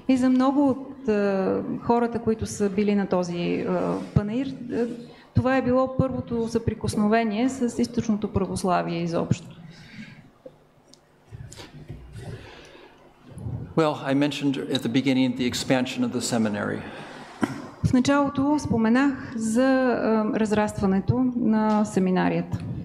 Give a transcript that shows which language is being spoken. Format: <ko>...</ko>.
<bg>И за много от хората, които са били на този панаир, това е било първото съприкосновение с източното православие изобщо.</bg> <en>Well, I mentioned at the beginning the expansion of the seminary.</en> <bg>В началото споменах за разрастването на семинарията.</bg>